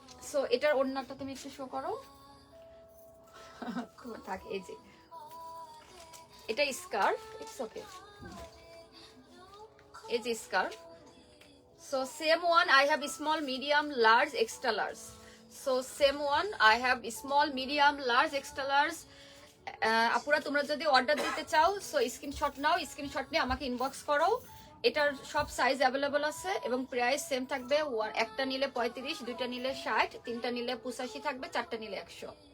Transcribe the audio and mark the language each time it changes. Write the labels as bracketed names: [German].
[Bangla] So এটার ওড়নাটা তুমি একটু শো করো। থাক, এই যে এটা স্কার্ফ, [English] it's okay, [Bangla] এই যে scarf. [English] So same one I have small, medium, large, extra large. So same one I have small, medium, large, extra large. [Bangla] আপুরা তোমরা যদি অর্ডার দিতে চাও সো স্ক্রিনশট নাও, স্ক্রিনশট নিয়ে আমাকে ইনবক্স করো। এটার সব সাইজ অ্যাভেলেবল আছে এবং প্রাইস সেম থাকবে। একটা নিলে 35, দুইটা নিলে 60, তিনটা নিলে 85 থাকবে, চারটা নিলে 100।